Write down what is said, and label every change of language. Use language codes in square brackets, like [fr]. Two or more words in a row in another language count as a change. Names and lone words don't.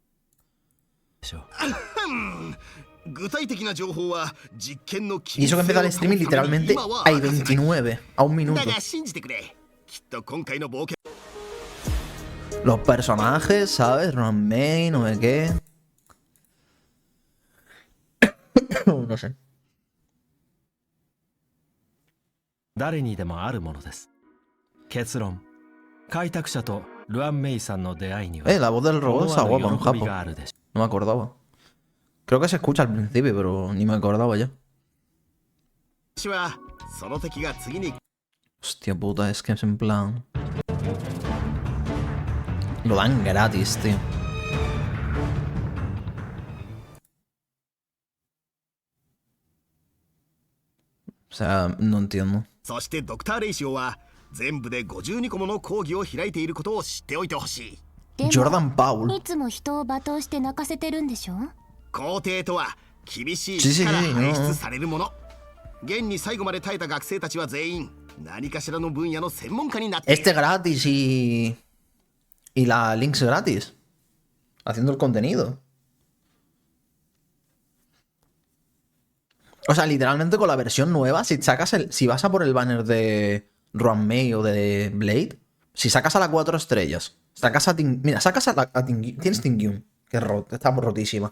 [es] Y eso que empezó el streaming literalmente hay 29 a un minuto. Los personajes, ¿sabes? Ranmei, no sé qué. No sé. [ja] 誰にでもあるものです。結論、開拓者とルアンメイさんの出会いには [es] La voz del robot está guapa, un [ja] 喜 [es] japo. [ja] びがあるでしょ [es] No me acordaba. Creo que se escucha al principio, pero ni me acordaba ya. Hostia puta, es que es en plan... Lo dan gratis, tío. O sea, no entiendo. [ja] そしてドクター・レイシオは全部で52個もの講義を開いていることを知っておいてほしい。 Jordan Paul. いつも人を罵倒して泣かせてるんでしょ？皇帝とは厳しい力排出されるもの。現に最後まで耐えた学生たちは全員何かしらの分野の専門家になっている。 [es] Este gratis y la links gratis. Haciendo el contenido. O sea, literalmente con la versión nueva, si sacas si vas a por el banner de Ranmei o de Blade, si sacas a la 4 estrellas, sacas a mira, sacas a tienes Tingyun, que está rotísima.